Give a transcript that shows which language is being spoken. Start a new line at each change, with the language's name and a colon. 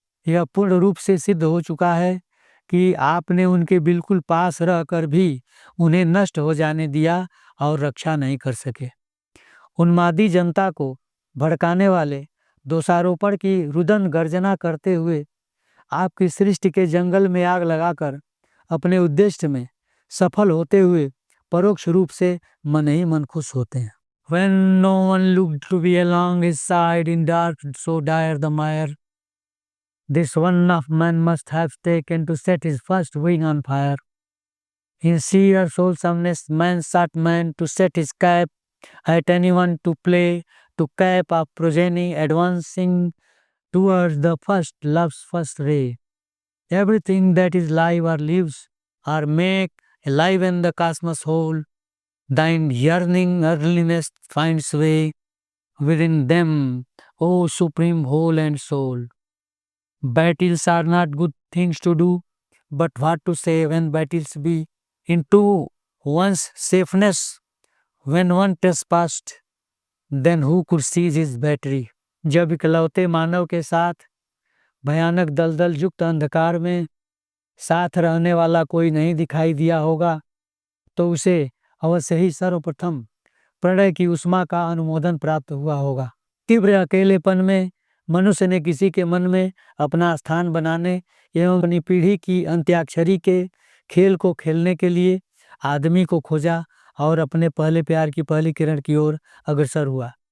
Hindi: यह पूर्ण रूप से सिद्ध हो चुका है कि आपने उनके बिल्कुल पास रहकर भी उन्हें नष्ट हो जाने दिया और रक्षा नहीं कर सके। उन्मादी जनता को भड़काने वाले दोषारोपण की रुदन गर्जना करते हुए आपकी सृष्टि के जंगल में आग लगाकर अपने उद्देश्य में सफल होते हुए परोक्ष रूप से मन ही मन खुश होते हैं।
English: When no one looked to be along his side in dark so dire the mire, this one of man must have taken to set his first wing on fire. In sheer soulsomeness man sought man to set his cap at anyone to play, to cap of progeny advancing towards the first love's first ray. Everything that is live or lives or make alive in the cosmos whole, thine yearning earliness finds way within them, O supreme whole and soul. Battles are not good things to do, but what to say when battles be into one's safeness, when one trespassed, then who could seize his battery?
Hindi: जब इकलौते मानव के साथ भयानक दलदल युक्त अंधकार में साथ रहने वाला कोई नहीं दिखाई दिया होगा, तो उसे अवश्य ही सर्वप्रथम प्रणय की उष्मा का अनुमोदन प्राप्त हुआ होगा। तीव्र अकेलेपन में मनुष्य ने किसी के मन में अपना स्थान बनाने एवं अपनी पीढ़ी की अंत्याक्षरी के खेल को खेलने के लिए आदमी को खोजा और अपने पहले प्यार की पहली किरण की ओर अग्रसर हुआ।